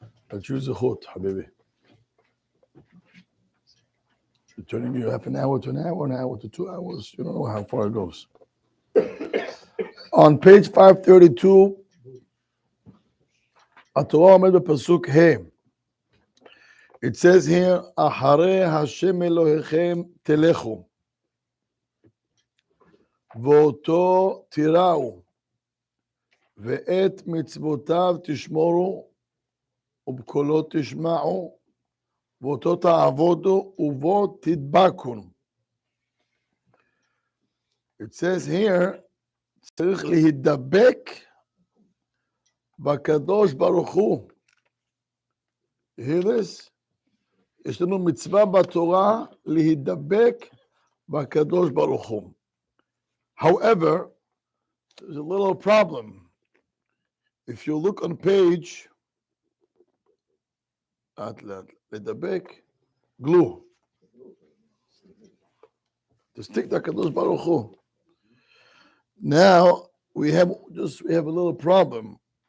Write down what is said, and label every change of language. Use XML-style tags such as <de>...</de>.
<en>Let's use the hood, habibi. You're turning you half an hour to an hour to 2 hours. You don't know how far it goes. On page 532,</en> <he>התורה עומד בפסוק ה'.</he> <en>It says here,</en> <he>אחרי השם אלוהיכם תלכו, ואותו תיראו, ואת מצוותיו תשמורו, ובקולו תשמעו, ואותו תעבודו, ובו תדבקון.</he> <en>It says here,</en> <he>צריך להידבק בקדוש ברוך הוא.</he> <en>You hear this?</en> <he>יש לנו מצווה בתורה להידבק בקדוש ברוך הוא.</he> <en>However, there's a little problem. If you look on page, להידבק, glue. To stick the Kadosh Baruch Hu. Now we have a little problem.</en>